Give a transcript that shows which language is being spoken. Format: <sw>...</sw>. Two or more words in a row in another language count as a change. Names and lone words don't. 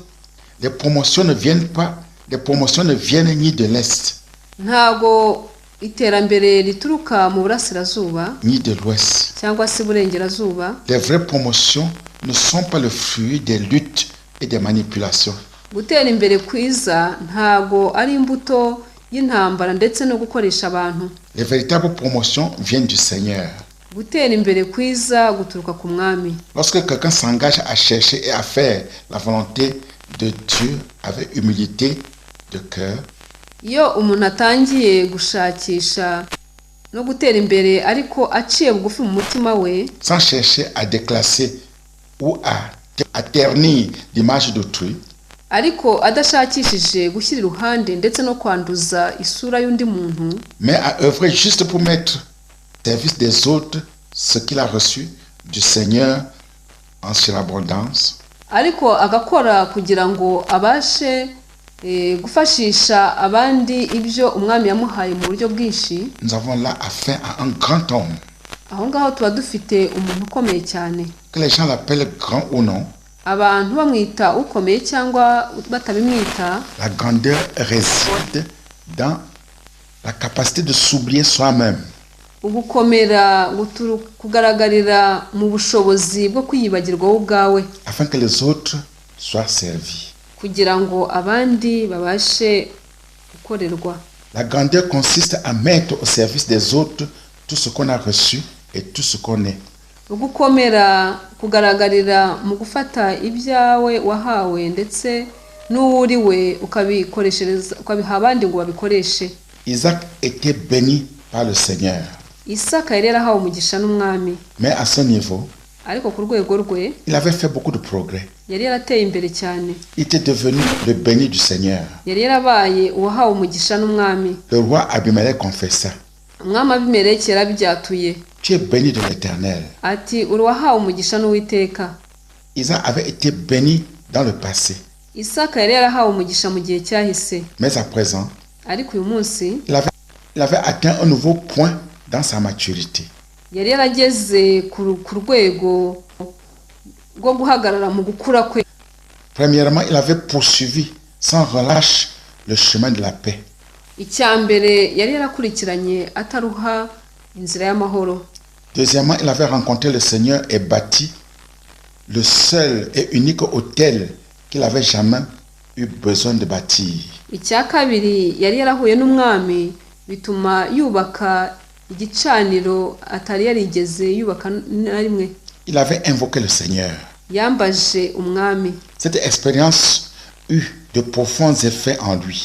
<fr>Les promotions ne viennent ni de l'Est,</fr> <rw>Ntago iterambere rituruka mu burasirazuba</rw> <fr>ni de l'Ouest.</fr> <rw>cyangwa se iburengerazuba.</rw> <fr>Les vraies promotions ne sont pas le fruit des luttes et des manipulations.</fr> <rw>Gutera imbere kwiza ntago ari imbuto y'intambara ndetse no gukoresha abantu.</rw> <fr>Les véritables promotions viennent du Seigneur.</fr> <rw>Gutera imbere kwiza guturuka ku mwami.</rw> <fr>Lorsque quelqu'un s'engage à chercher et à faire la volonté de Dieu avec humilité de cœur,</fr> <rw>iyo umuntu atangiye gushakisha no gutera imbere ariko aciye bugufi mu mutima we,</rw> <fr>sans chercher à déclasser ou à ternir l'image d'autrui,</fr> <rw>ariko adashakishije gushyira iruhande ndetse no kwanduza isura y'undi muntu,</rw> <fr>mais à œuvrer juste pour mettre au service des autres ce qu'il a reçu du Seigneur en surabondance,</fr> <rw>ariko agakora kugira ngo abashe gufashisha abandi ibyo umwami yamuhaye mu buryo bwinshi,</rw> <fr>nous avons là affaire à un grand homme.</fr> <rw>aho ngaho tuba dufite umuntu ukomeye cyane.</rw> <fr>Que les gens l'appellent grand ou non,</fr> <rw>abantu bamwita ukomeye cyangwa batabimwita,</rw> <fr>la grandeur réside dans la capacité de s'oublier soi-même,</fr> <rw>ugukomera kugaragarira mu bushobozi bwo kwiyibagirwa wowe ubwawe,</rw> <fr>afin que les autres soient servis.</fr> <rw>kugira ngo abandi babashe gukorerwa.</rw> <fr>La grandeur consiste à mettre au service des autres tout ce qu'on a reçu et tout ce qu'on est.</fr> <rw>ugukomera kugaragarira mu gufata ibyawe wahawe ndetse n'uwuriwe ukabiha abandi ngo babikoreshe.</rw> <fr>Isaac était béni par le Seigneur,</fr> <rw>Isaka yari yarahawe umugisha n'umwami,</rw> <fr>mais à ce niveau,</fr> <rw>ariko ku rwego rwe</rw> <fr>il avait fait beaucoup de progrès.</fr> <rw>yari yarateye imbere cyane,</rw> <fr>Il était devenu le béni du Seigneur.</fr> <rw>yari yarabaye uwahawe umugisha n'umwami.</rw> <fr>Le roi Abimelech confessa,</fr> <rw>umwami Abimeleki yarabyatuye</rw> <fr>tu es béni de l'Éternel.</fr> <rw>ati uri uwahawe umugisha n'Uwiteka.</rw> <fr>Isaac avait été béni dans le passé,</fr> <rw>Isaka yari yarahawe umugisha mu gihe cyahise,</rw> <fr>mais à présent,</fr> <rw>ariko uyu munsi</rw> <fr>il avait atteint un nouveau point dans sa maturité.</fr> <rw>yari yarageze ku rwego rwo guhagarara mu gukura kwe.</rw> <fr>Premièrement, il avait poursuivi sans relâche le chemin de la paix.</fr> <rw>icya mbere yari yarakurikiranye ataruha inzira y'amahoro.</rw> <fr>Deuxièmement, il avait rencontré le Seigneur et bâti le seul et unique autel qu'il avait jamais eu besoin de bâtir.</fr> <rw>icya kabiri yari yarahuye n'umwami bituma yubaka igicaniro atari yarigeze yubaka na rimwe.</rw> <fr>Il avait invoqué le Seigneur.</fr> <rw>yambaje umwami.</rw> <fr>Cette expérience eut de profonds effets en lui.</fr>